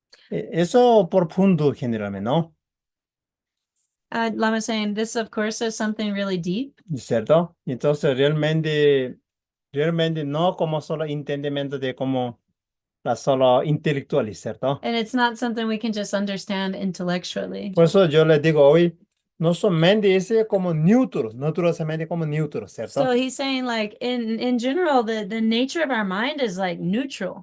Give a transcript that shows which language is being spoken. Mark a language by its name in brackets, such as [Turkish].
[Spanish] Eso profundo generalmente, ¿no? [English] Lama saying this, of course, is something really deep. [Spanish] ¿Cierto? Entonces realmente no como solo entendimiento de como la solo intelectual, ¿cierto? [English] And it's not something we can just understand intellectually. [Spanish] Por eso yo le digo hoy, no solamente ese como neutro, naturalmente como neutro, [English] So [Spanish] ¿cierto? [English] he's saying like in general, the nature of our mind is like neutral.